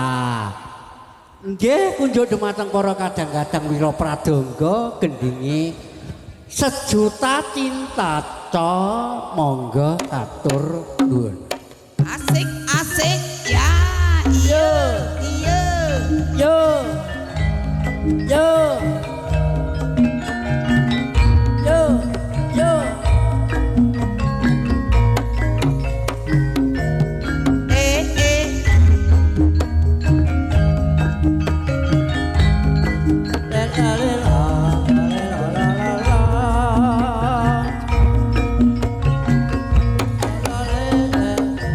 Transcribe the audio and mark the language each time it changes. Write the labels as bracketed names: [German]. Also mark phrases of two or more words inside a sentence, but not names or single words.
[Javanese] Nggih kunjuk dumateng para kadang-kadang Wira Pradangga gendingi sejuta cinta monggo atur nuwun. Asik asik ya. Iya iya. Yo. Yo. Yo. Yo. Eh. La la la la la la la la.